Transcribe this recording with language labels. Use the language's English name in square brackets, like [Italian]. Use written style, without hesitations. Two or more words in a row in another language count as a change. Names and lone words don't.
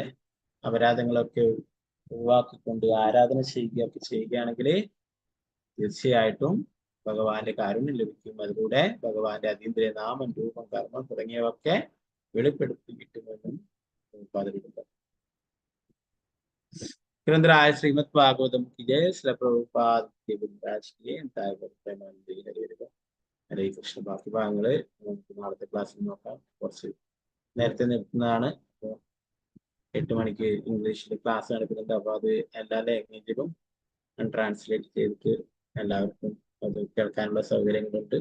[Malayalam] അപരാധങ്ങളൊക്കെ ഒഴിവാക്കിക്കൊണ്ട് ആരാധന ചെയ്യുകയാണെങ്കിൽ തീർച്ചയായിട്ടും ഭഗവാന്റെ കാരുണ്യം ലഭിക്കും. അതിലൂടെ ഭഗവാന്റെ അതീന്ദ്രിയ നാമം, രൂപം, കർമ്മം തുടങ്ങിയവയൊക്കെ വെളിപ്പെടുത്തി കിട്ടുമെന്നും പറയുന്നുണ്ട്. ഗ്രന്ഥരായ ശ്രീമദ് ഭാഗവതം [Hindi] की जय. श्री प्रभुपाद के विराज किए ഹരേ കൃഷ്ണ. [Malayalam] ബാക്കി ഭാഗങ്ങള് നമുക്ക് നാളത്തെ ക്ലാസ്സിൽ നോക്കാം. കുറച്ച് നേരത്തെ നിർത്തുന്നതാണ്. 8 മണിക്ക് ഇംഗ്ലീഷിൽ ക്ലാസ് നടക്കുന്നുണ്ട്. അപ്പൊ അത് എല്ലാ ലാംഗ്വേജിലും ട്രാൻസ്ലേറ്റ് ചെയ്തിട്ട് എല്ലാവർക്കും അത് കേൾക്കാനുള്ള സൗകര്യങ്ങളുണ്ട്.